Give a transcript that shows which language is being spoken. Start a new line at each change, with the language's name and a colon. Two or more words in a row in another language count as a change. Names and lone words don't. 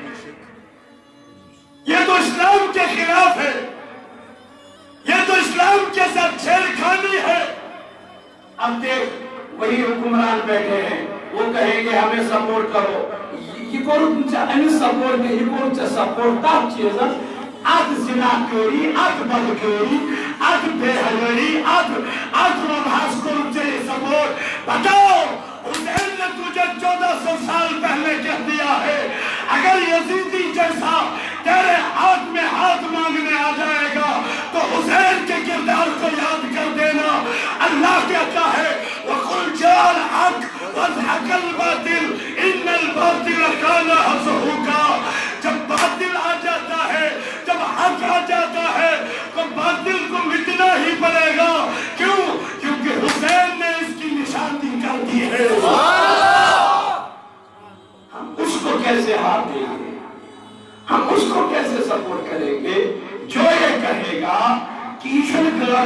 Urdu: یہ تو اسلام کے خلاف ہے یہ تو اسلام کے ساتھ چھیڑ خانی ہے اب دیکھ وہی حکمران بیٹھے ہیں وہ کہیں گے ہمیں سپورٹ کرو یہ کون سپورٹ نہیں یہ کون سپورٹ تب چیز اد زناکاری اد بدکاری اد بے حیائی اد مبحث کو چاہیے سپورٹ بتاؤ حسین نے تجھے 1400 سال پہلے کہہ دیا ہے اگر یزیدی جیسا تیرے ہاتھ میں ہاتھ مانگنے آ جائے گا تو حسین کے کردار کو یاد کر دینا اللہ کہتا ہے
Arabic: وَقُلْ جَاءَ الْحَقُّ وَزَهَقَ الْبَاطِلُ إِنَّ الْبَاطِلَ كَانَ زَهُوقًا
Urdu: جب باطل آ جاتا ہے جب حق آ جاتا ہے تو باطل کو مٹنا ہی پڑے گا کیوں؟ کیونکہ حسین نے اس کی نشانی کر دی ہے ہم اس کو کیسے ہاتھ دیں گے ہم اس کو کیسے سپورٹ کریں گے جو یہ کہے گا کہ ایشن غیر